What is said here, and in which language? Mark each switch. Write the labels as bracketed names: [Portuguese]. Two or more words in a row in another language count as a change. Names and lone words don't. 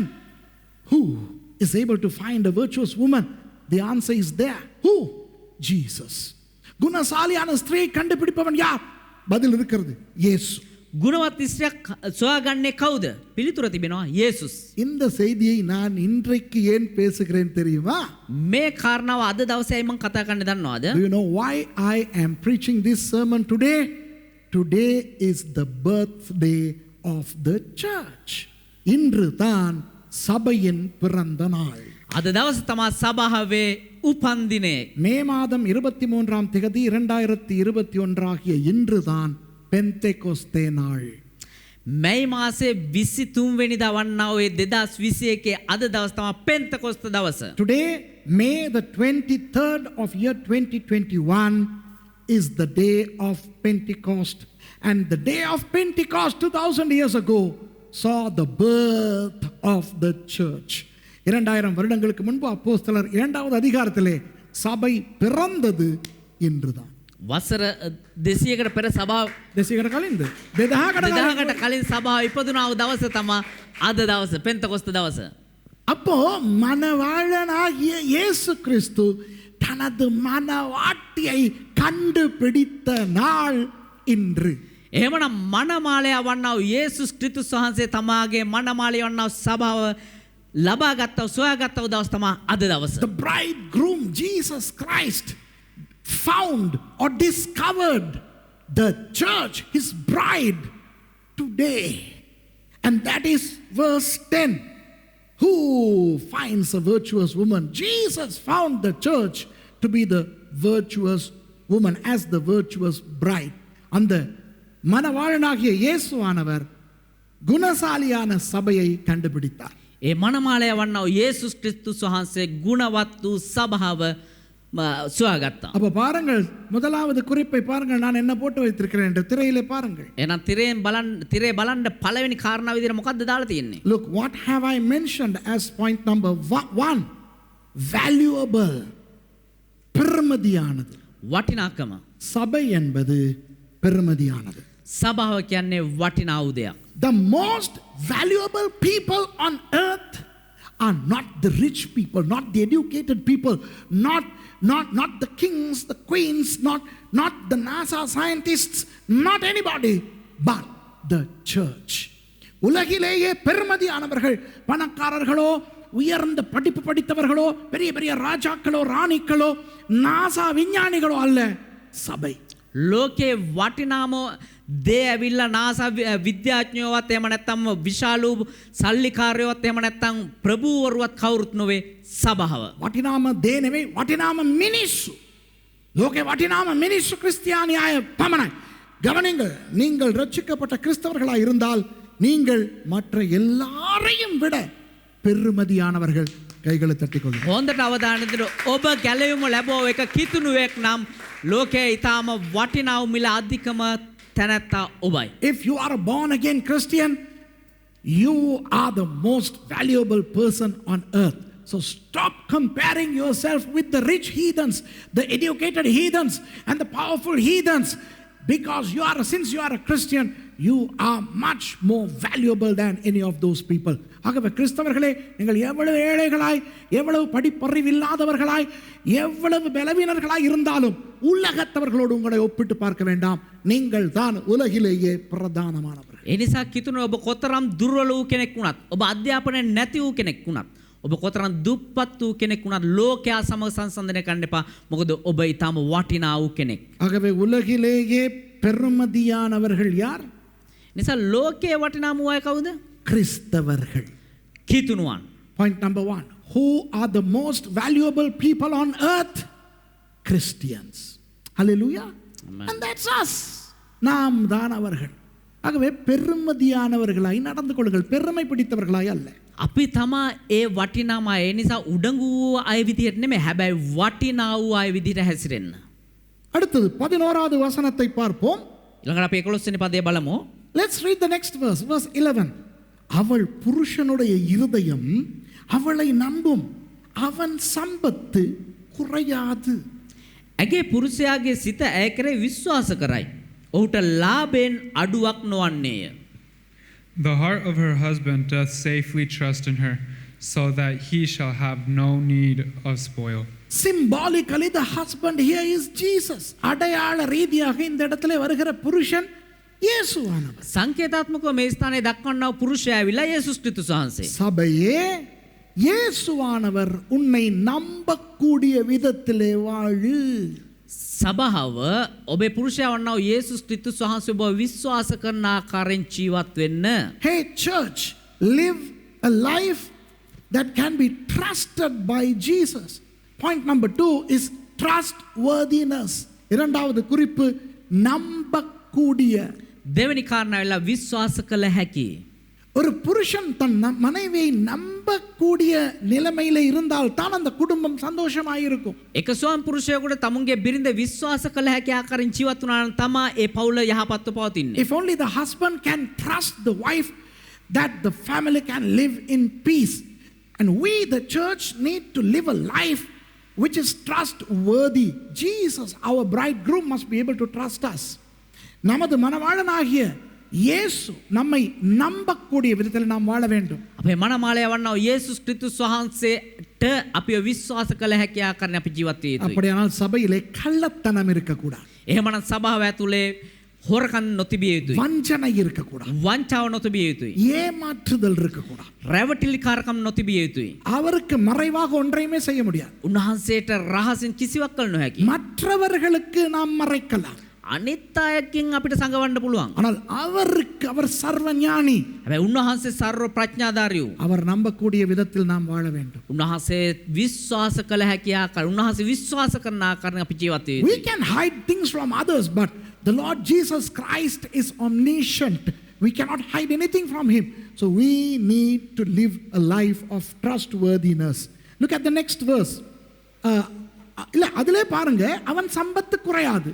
[English] Who is able to find a virtuous woman? The answer is there. Who? Jesus. [Tamil] குணசாலியான ஸ்திரியை கண்டுபிடிப்பவன் யார்? பதில் இருக்கிறது. இயேசு. [Sinhala] ගුණවත් ස්ත්‍රියක් සොයාගන්නේ කවුද? පිළිතුර තිබෙනවා යේසුස්. [Tamil] இந்த செய்தியை நான் இன்றைக்கு ஏன் பேசுகிறேன் தெரியுமா? [Sinhala] මේ කාරණාව අද දවසේ මම කතා කරන්න දන්නවද? [English] Do you know why I am preaching this sermon today? Today is the birthday of the church. [Tamil] இன்று தான் சபையின் பிறந்த நாள். [Sinhala] අද දවස තමයි සභාවේ උපන් දිනය. [Tamil] மே மாதம் 23ஆம் தேதி 2021 ஆகிய இன்று தான் பெந்தெகோஸ்தே நாள். [Sinhala] මැයි මාසේ 23 වෙනිදා වන්නා ඔය 2021 අද දවස තමයි පෙන්තකොස්ත දවස. [English] Today, May the 23rd of year 2021 is the day of Pentecost. And the day of Pentecost 2000 years ago saw the birth of the church. [Tamil] 2000 வருடங்களுக்கு முன்பு அப்போஸ்தலர் 2வது அதிகாரத்திலே சபை பிறந்தது இன்றுதான். [Sinhala] වසර 200කට පෙර සභාව 200කට කලින්ද 2000කට කලින් සභාව ඉපදුනා වූ දවස තමයි අද දවස පෙන්තකොස්ත දවස. [Tamil] அப்போ மணவாளனாகிய இயேசு கிறிஸ்து தனது மணவாட்டியை கண்டுபிடித்த நாள் இன்று. [Sinhala] එහෙමනම් මනමාලයා වන්නා වූ යේසුස් ක්‍රිස්තුස් වහන්සේ තමාගේ මනමාලය වන්නා වූ සභාව ලබාගත්තා වූ සොයාගත්තා වූ දවස තමයි අද දවස. [English] The bridegroom Jesus Christ found or discovered the church, his bride, today. And that is verse 10. Who finds a virtuous woman? Jesus found the church to be the virtuous woman, as the virtuous bride. [Tamil] அந்த மணவாளனாகிய இயேசுவானவர் குணசாலியான சபையை கண்டுபிடித்தார். [Sinhala] ඒ මනමාලය වන්නා වූ යේසුස් ක්‍රිස්තුස් වහන්සේ ගුණවත් වූ සභාව සොයාගත්තා. [Tamil] அப்ப பாருங்கள், முதலாவது குறிப்பை பாருங்கள், நான் என்ன போட்டு வைத்திருக்கிறேன் என்று திரையிலே பாருங்கள். [Sinhala] එහෙනම් තිරේ බලන්න පළවෙනි කාරණාව විදිහට මොකද්ද දාලා තියෙන්නේ? [English] Look, what have I mentioned as point number 1? Valuable. [Tamil] பெருமதியானது. [Sinhala] වටිනාකම. [Tamil] சபை என்பது பெருமதியானது. [Sinhala] සභාව කියන්නේ වටිනා වූ දෙයක්. [English] The most valuable people on earth are not the rich people, not the educated people, not the kings, the queens, not the NASA scientists, not anybody, but the church. [Tamil] உலகிலேயே பெருமதியானவர்கள் பணக்காரர்களோ, உயர்ந்த படிப்பு படித்தவர்களோ, பெரிய பெரிய ராஜாக்களோ, ராணிகளோ, நாசா விஞ்ஞானிகளோ அல்ல, சபை. [Sinhala] ලෝකේ වටිනාම දේ ඇවිල්ලා නාසා විද්‍යාඥයෝවත් එහෙම නැත්නම් විශාලු සල්ලිකාරයෝවත් එහෙම නැත්නම් ප්‍රභූවරුවත් කවුරුත් නොවේ සභාව. වටිනාම දේ නෙවෙයි, වටිනාම මිනිස්සු. ලෝකේ වටිනාම මිනිස්සු ක්‍රිස්තියානි අය පමණයි. [Tamil] கவனிங்கள், நீங்கள் ரட்சிக்கப்பட்ட கிறிஸ்தவர்களாய் இருந்தால் நீங்கள் மற்ற எல்லாரையும் விட பெருமதியானவர்கள். கைகளை தட்டிக்கொள்ளுங்கள். [Sinhala] හොඳට අවධානය දෙන්න. ඔබ ගැලවීම ලැබුව එක කිතුණුවෙක් නම් ලෝකයේ ඊටාම වටිනා වූ මිල අධිකම තැනැත්තා ඔබයි. [English] If you are a born again Christian, you are the most valuable person on earth. So stop comparing yourself with the rich heathens, the educated heathens, and the powerful heathens. Because since you are a Christian, you are much more valuable than any of those people. [Tamil] ஆகவே கிறிஸ்தவர்களே, நீங்கள் எவ்வளவு ஏழைகளாய், எவ்வளவு படிப்பறிவில்லாதவர்களாய், எவ்வளவு பலவீனர்களாய் இருந்தாலும் உலகத்தவர்களோடு உங்களை ஒப்பிட்டு பார்க்க வேண்டாம். நீங்கள் தான் உலகிலேயே பிரதானமானவர்கள். [Sinhala] ඒ නිසා කිතුණු ඔබ කොතරම් දුර්වල වූ කෙනෙක් වුණත්, ඔබ අධ්‍යාපනය නැති වූ කෙනෙක් වුණත්, ඔබ කොතරම් දුප්පත් වූ කෙනෙක් වුණත් ලෝකයා සමග සංසන්දනය කරන්න එපා. මොකද ඔබ ඊටාම වටිනා වූ කෙනෙක්. [Tamil] ஆகவே உலகிலேயே பெருமதியானவர்கள் யார்? [Sinhala] නිසා ලෝකයේ වටිනාම වූ අය කවුද? [Tamil] கிறிஸ்தவர்கள். [Sinhala] කිතුණුවන්. [English] Point number 1. Who are the most valuable people on earth? Christians. Hallelujah. Amen. And that's us. [Tamil] நாம் தான் அவர்கள். ஆகவே பெருமதியானவர்களாய் நடந்து கொள்ளுங்கள், பெருமை பிடித்தவர்களாய் அல்ல. [Sinhala] අපි තමා ඒ වටිනාම අය. ඒ නිසා උඩඟු වූ අය විදිහට නෙමෙයි, හැබැයි වටිනා වූ අය විදිහට හැසිරෙන්න. [Tamil] அடுத்தது 11வது வசனத்தை பார்ப்போம். [Sinhala] ඊළඟට අපි 11 වෙනි පදය බලමු. [English] Let's read the next verse, verse 11. [Tamil] அவள் புருஷனுடைய இருதயம் அவளை நம்பும், அவன் சம்பத்து குறையாது. [Sinhala] ඇගේ පුරුෂයාගේ සිත ඇය කරේ විශ්වාස කරයි. ඔහුට ලාභයෙන් අඩුවක් නොවන්නේය. [English] The heart of her husband doth safely trust in her, so that he shall have no need of spoil. Symbolically, the husband here is Jesus. [Tamil] அடையாள ரீதியாக இந்த இடத்துல வருகிற புருஷன் இயேசுவானவர். [Sinhala] සංකේතාත්මකව මේ ස්ථානයේ දක්වන්නා වූ පුරුෂයා ඇවිල්ලා යේසුස් ක්‍රිස්තුස් වහන්සේ. [Tamil] சபையே இயேசுவானவர் உன்னை நம்பக்கூடிய விதத்திலே வாழு. [Sinhala] සභාව ඔබේ පුරුෂයා වන්නා වූ යේසුස් ක්‍රිස්තුස් වහන්සේ ඔබ විශ්වාස කරන ආකාරයෙන් ජීවත් වෙන්න. [English] Hey church, live a life that can be trusted by Jesus. Point number 2 is trustworthiness. [Tamil] இரண்டாவது குறிப்பு நம்பக்கூடிய. [Sinhala] දෙවෙනි කාරණාව ඇවිල්ලා විශ්වාස කළ හැකි. [Tamil] ஒரு புருஷன் தன் மனைவியை நம்பக்கூடிய நிலைமையில இருந்தால் தான் அந்த குடும்பம் சந்தோஷமாயிருக்கும். [Sinhala] එක ස්වාම පුරුෂයෙකුට තමුන්ගේ බිරිඳ විශ්වාස කළ හැකි ආකාරයෙන් ජීවත් වුණා නම් තමයි ඒ පවුල යහපත්ව පවතින්නේ. [English] If only the husband can trust the wife, that the family can live in peace. And we, the church, need to live a life which is trustworthy. Jesus, our bridegroom, must be able to trust us. [Tamil] நமது மணவாளனாகிய இயேசு நம்மை நம்பக்கூடிய விதத்தில் நாம் வாழ வேண்டும். [Sinhala] අපේ මනමාලය වන්නා වූ යේසුස් ක්‍රිස්තුස් වහන්සේට අපිව විශ්වාස කළ හැකි ආකාරයෙන් අපි ජීවත් විය යුතුයි. [Tamil] அப்படியானால் சபையிலே கள்ளத்தனம் இருக்கக்கூடாது. [Sinhala] එහෙමනම් සභාව ඇතුලේ හොරකම් නොතිබිය යුතුයි. [Tamil] வஞ்சனை இருக்கக்கூடாது. [Sinhala] වංචාව නොතිබිය යුතුයි. [Tamil] ஏமாற்றுதல் இருக்கக்கூடாது. [Sinhala] රැවටිලිකාරකම් නොතිබිය යුතුයි. [Tamil] அவருக்கு மறைவாக ஒன்றையுமே செய்ய முடியாது. [Sinhala] උන්වහන්සේට රහසින් කිසිවක් කළ නොහැකි. [Tamil] மற்றவர்களுக்கு நாம் மறைக்கலாம். [Sinhala] අනිත් අයකින් අපිට සංගවන්න පුළුවන්. [Tamil] ஆனால் அவருக்கு, அவர் சர்வஞானி. [Sinhala] හැබැයි උන්වහන්සේ සර්ව ප්‍රඥාධාරී වූ. [Tamil] அவர் நம்பக்கூடிய விதத்தில் நாம் வாழ வேண்டும். [Sinhala] උන්වහන්සේ විශ්වාස කළ හැකි ආකාරයෙන් උන්වහන්සේ විශ්වාස කරන ආකාරයෙන් අපි ජීවත් වෙ යුතුයි. [English] We can hide things from others, but the Lord Jesus Christ is omniscient. We cannot hide anything from him. So we need to live a life of trustworthiness. Look at the next verse. [Tamil] இல்ல அதிலே பாருங்க, அவன் சம்பத்து குறையாது.